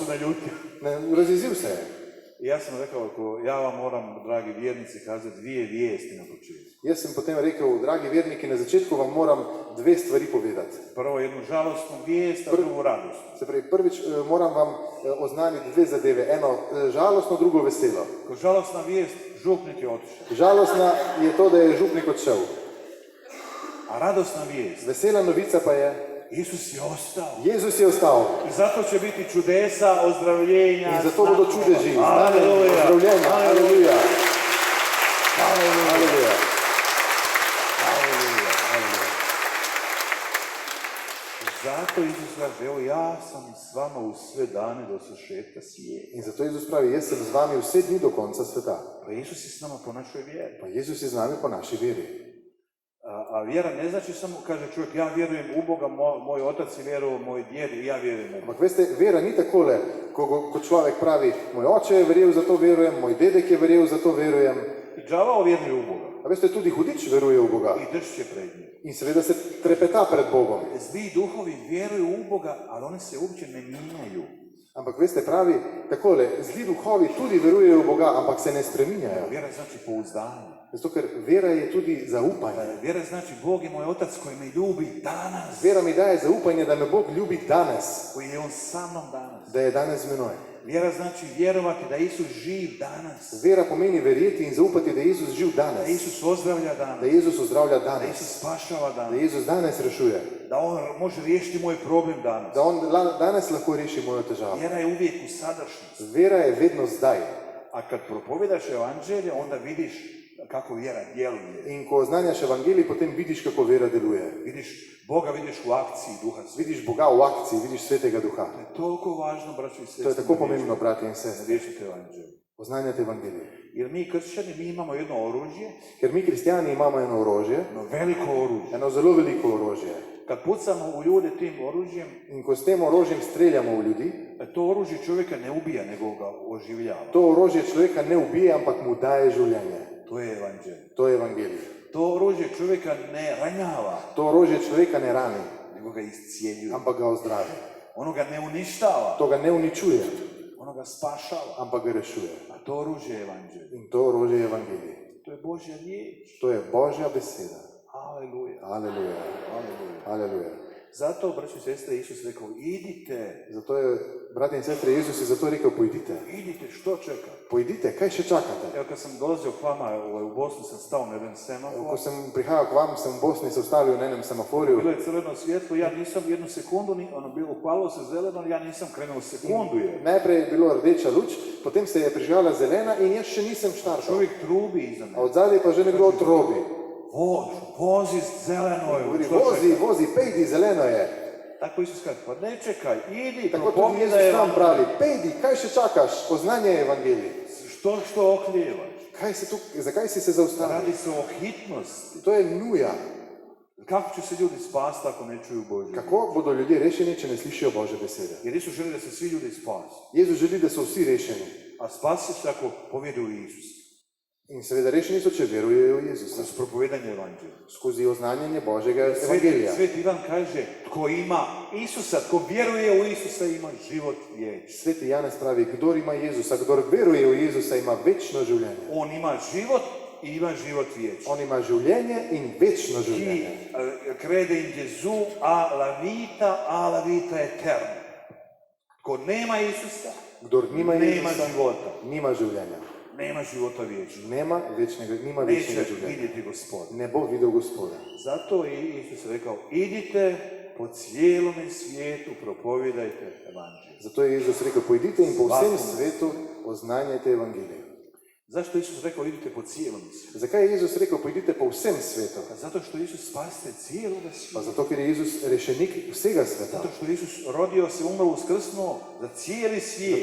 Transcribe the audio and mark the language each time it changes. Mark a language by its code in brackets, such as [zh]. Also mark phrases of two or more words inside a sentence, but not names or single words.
[hr] Su naljutio. [sl] Razjezil se je. [hr] I ja sam rekao, ja vam moram, dragi vjernici, kazati dvije vijesti na početku. [sl] Jaz sem potem rekel, dragi verniki, na začetku vam moram dve stvari povedati. [hr] Prvo jednu žalostnu vijest, a drugu radosnu. [sl] Se pravi, prvič moram vam oznaniti dve zadeve. Eno žalostno, drugo veselo. [hr] Ko žalostna vijest, župnik je otišao. [sl] Žalostna je to, da je župnik odšel. [hr] A radosna vijest, [sl] Vesela novica pa je, [hr] Isus je ostao. [sl] Jezus je ostal. [hr] I zato će biti čudesa, ozdravljenja. [sl] In zato bodo čudeži, znamenja, Aleluja. ozdravljenja. Aleluja. [hr] Aleluja. [sl] Aleluja. Aleluja. Aleluja. [hr] Zato Isus kaže, evo ja sam s vama u sve dane do svršetka svijeta. [sl] In zato Jezus pravi, jaz sem z vami vse dni do konca sveta. [hr] Pa Isus je s nama po našoj vjeri. [sl] Pa Jezus je z nami po naši veri. [hr] A vjera ne znači samo, kaže čovjek, ja vjerujem u Boga, moj otac je vjerovao, moj djed i ja vjerujem u Boga. [sl] Ampak veste, vera ni takole, ko človek pravi, moj oče je verjel, zato verujem, moj dedek je verjel, zato verujem. [hr] I đavao vjeruje u Boga. [sl] A veste, tudi hudič veruje v Boga. [hr] I drži će pred njim. [sl] In seveda se trepeta pred Bogom. [hr] Zli duhovi vjeruju u Boga, ali oni se uopće ne mijenjaju. [sl] Ampak veste, pravi takole, zli duhovi tudi verujejo v Boga, ampak se ne spreminjajo. [hr] Vjera znači pouzdanje. [sl] Zato, ker vera je tudi zaupanje. [hr] Vjera znači Bog je moj otac koji me ljubi danas. [sl] Vera mi daje zaupanje, da me Bog ljubi danas, [hr] Koji je on sa mnom danas. [sl] da je danes z menoj. [hr] Vjera znači vjerovati da je Isus živ danas. [sl] Vera pomeni verjeti in zaupati, da je Jezus živ [hr] Da danas, Isus ozdravlja danas. [sl] da Jezus ozdravlja [hr] Da danas, Isus spašava da danas. [sl] Jezus danes rešuje, [hr] Da on može riješiti moj problem danas. [sl] da On danes lahko reši mojo težavo. [hr] Vjera je uvijek u sadašnjosti. [sl] Vera je vedno zdaj. [hr] A kad propovedaš evanđelje, onda vidiš kako vjera djeluje. [sl] In ko oznanjaš evangelij, potem vidiš, kako vera deluje. [hr] Boga vidiš u akciji Duha Svetog. [sl] Vidiš Boga v akciji, vidiš Svetega Duha. [hr] To je toliko važno, braćo i sestre. [sl] To je tako pomembno, brati in sestre. [hr] Riješiti evanđelje. [sl] Oznanjati evangelij. [hr] Jer mi kršćani, mi imamo jedno oružje, [sl] Ker mi kristijani imamo eno orožje, [hr] jedno veliko oružje. [sl] eno zelo veliko orožje. [hr] Kad pucamo u ljude tim oružjem, [sl] In ko s tem orožjem streljamo v ljudi, [hr] to oružje čovjeka ne ubija, nego ga oživljava. [sl] to orožje človeka ne ubije, ampak mu daje življenje. [hr] To je evanđelje. [sl] To je evangelij. [hr] To oružje čovjeka ne ranjava, [sl] To orožje človeka ne rani, [hr] nego ga iscijeljuje. [sl] ampak ga ozdravi. [hr] Ono ga ne uništava, [sl] To ga ne uničuje, [hr] ono ga spašava. [sl] ampak ga rešuje. [hr] A to oružje je evanđelje. [sl] In to orožje je evangelij. [hr] To je Božja riječ. [sl] To je Božja beseda. [hr] Aleluja. [sl] Aleluja. [hr] Aleluja. [sl] Aleluja. [hr] Zato, braći i sestre, Isus rekao, idite. [sl] Zato je, brati in sestre, Jezus je zato rekel, pojdite. [hr] Idite, što čeka? [sl] Pojdite, kaj še čakate? [hr] Evo, kad sam dolazio k vama u Bosnu, sam stao na jedan [sl] Ko [hr] semafor. [sl] sem prihajal k vam, sem v Bosni se ustavil na enem semaforju. [hr] Bilo je crveno svjetlo, ja nisam jednu sekundu, upalo se zeleno, ja nisam krenuo sekundu je. [sl] Najprej je bilo rdeča luč, potem se je prižgala zelena in jaz še nisem štartal. [hr] Čovjek trubi iza [sl] A [hr] mene. [sl] od zadaj pa že nekdo trobi. [hr] Vozi, zeleno je. [sl] Govori, [hr] što čeka? [sl] vozi, pejdi, zeleno je. [hr] Tako Isus kaže, pa ne čekaj, idi, [sl] Tako tudi [hr] propovedaj [sl] Jezus nam pravi, [hr] evanđelje. [sl] pejdi, kaj še čakaš, oznanjaj evangelij. [hr] Što okljevaš? [sl] Zakaj si se zaustavil? [hr] Radi se o hitnosti. [sl] To je nuja. [hr] Kako će se ljudi spasti ako ne čuju Božju? [sl] Kako bodo ljudje rešeni, če ne slišijo Božje besede? [hr] Jer Isus želi da se svi ljudi spasi. [sl] Jezus želi, da so vsi rešeni. [hr] A spasi se ako povjeruju u Isusa. [sl] In seveda rešeni so, če verujejo v Jezusa. [hr] Kroz propovedanje evanđelja. [sl] Skozi oznanjanje Božjega evangelija. [hr] Sveti Ivan kaže, tko ima Isusa, tko vjeruje u Isusa ima život vječni. [sl] Sveti Janez pravi, kdor ima Jezusa, kdor veruje v Jezusa, ima večno življenje. [hr] On ima život i ima život vječni. [sl] On ima življenje in večno [it] Chi [sl] življenje. [it] crede in Gesù ha la vita eterna. [hr] Tko nema Isusa, [sl] Kdor nima [hr] nema [sl] Jezusa, [hr] života. [sl] nima življenja. [hr] Nema života vječnog. [sl] Nima večnega [hr] Neće [sl] življenja. [hr] vidjeti Gospoda. [sl] Ne bo videl Gospoda. [hr] Zato je Isus rekao, idite po cijelome svijetu, propovedajte evanđelje. [sl] Zato je Jezus rekel, pojdite in po vsem [hr] Svakom. [sl] svetu oznanjajte evangelij. [hr] Zašto je Isus rekao, idite po cijelom svijetu? [sl] Zakaj je Jezus rekel, pojdite po vsem svetu? [hr] Pa zato što je Isus spasitelj cijeloga [sl] Pa [hr] svijeta. [sl] zato, ker je Jezus rešenik vsega sveta. [hr] Zato što je Isus rodio se, umro, uskrsnuo za cijeli svijet.